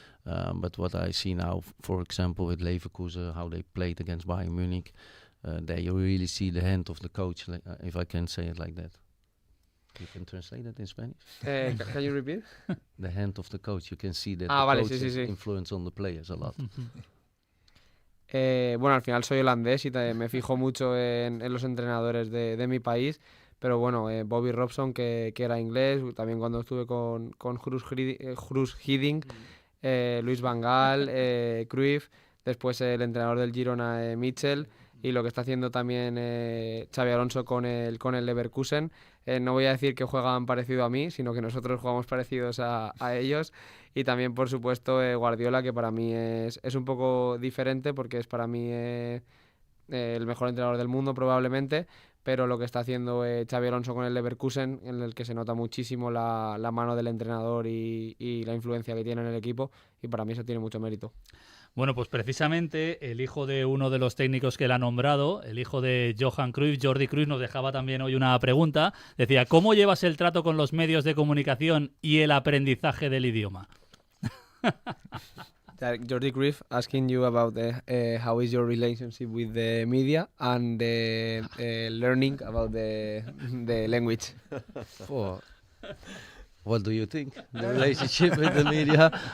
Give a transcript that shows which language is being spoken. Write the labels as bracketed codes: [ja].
[en] But what I see now, for example, with Leverkusen, how they played against Bayern Munich, there you really see the hand of the coach, if I can say it like that. You can translate that in Spanish? Can you repeat? The hand of the coach. You can see that coach influence on the players a lot. [es] Bueno, al final soy holandés y me fijo mucho en los entrenadores de mi país. Pero bueno, Bobby Robson, que era inglés, también cuando estuve con Guus Hiddink, Luis van Gaal, Cruyff, después el entrenador del Girona, Mitchell, y lo que está haciendo también Xabi Alonso con el Leverkusen. No voy a decir que juegan parecido a mí, sino que nosotros jugamos parecidos a ellos. Y también, por supuesto, Guardiola, que para mí es un poco diferente, porque es para mí el mejor entrenador del mundo probablemente, pero lo que está haciendo Xabi Alonso con el Leverkusen, en el que se nota muchísimo la mano del entrenador y la influencia que tiene en el equipo, y para mí eso tiene mucho mérito. Bueno, pues precisamente el hijo de uno de los técnicos que él ha nombrado, el hijo de Johan Cruyff, Jordi Cruyff, nos dejaba también hoy una pregunta. Decía, ¿cómo llevas el trato con los medios de comunicación y el aprendizaje del idioma? [en] Jordi Cruyff asking you about how is your relationship with the media and the learning about the language. What do you think? The relationship with the media?